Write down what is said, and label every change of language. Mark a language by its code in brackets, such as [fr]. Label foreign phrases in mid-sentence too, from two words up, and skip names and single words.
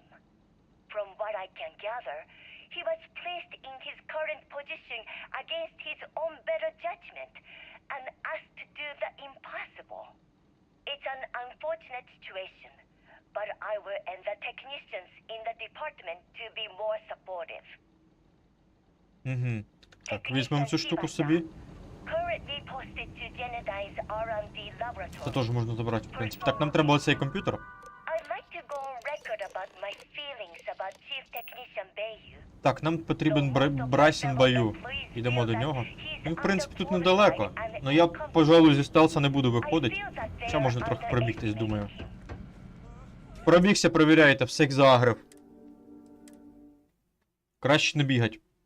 [en] From what I can gather, he was placed in his current position against his own better judgment and asked to do the impossible. It's an unfortunate situation, but I will and the technicians in the department to be more supportive. [uk] Так, візьмемо цю штуку собі. [en] Currently posted to Genodyne's R&D laboratory. [uk] Це теж можна забрати, в принципі. Так, нам треба оцей комп'ютер. [en] I'd like to go on record about my feelings about Chief Technician Bayu. [uk] Так, нам потрібен Брайсон Баю. Йдемо до нього. Він, в принципі, тут недалеко. Но я, пожалуй, зі стелса не буду виходити. Хоча можна трохи пробігтись, думаю. Пробігся, перевіряйте, всіх загрив. Краще не бігать.